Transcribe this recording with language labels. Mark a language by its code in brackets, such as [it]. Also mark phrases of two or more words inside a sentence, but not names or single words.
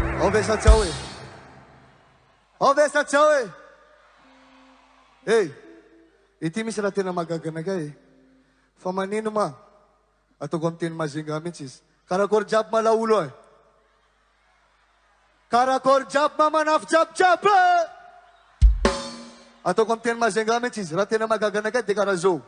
[mg] Ovesa tchau e. Ovesa tchau e. Ei. Ity misy raha tena magagana kay. Fa manino ma? Ataoko amin'ny teny mazinga mihitsy izy. Karakory jiaby malaulo e. Karakory jiaby mamanafy jiaby e. Ataoko amin'ny teny mazinga mihitsy izy. Raha tena magagana kay de karaha zao.